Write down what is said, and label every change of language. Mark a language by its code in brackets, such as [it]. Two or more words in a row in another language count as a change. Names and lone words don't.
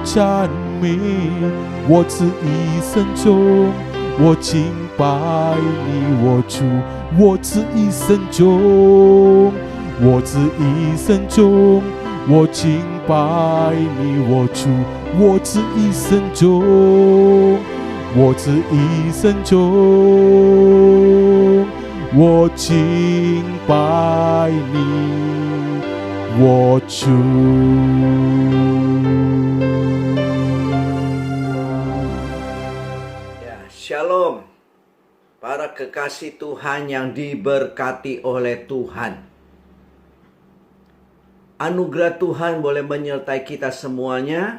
[zh] 赞美，我这一生中我敬拜你，我主，我这一生中，我这一生中我敬拜你，我主，我这一生中，我这一生中我敬拜你，我主。 [id] Shalom, para kekasih Tuhan yang diberkati oleh Tuhan. Anugerah Tuhan boleh menyertai kita semuanya.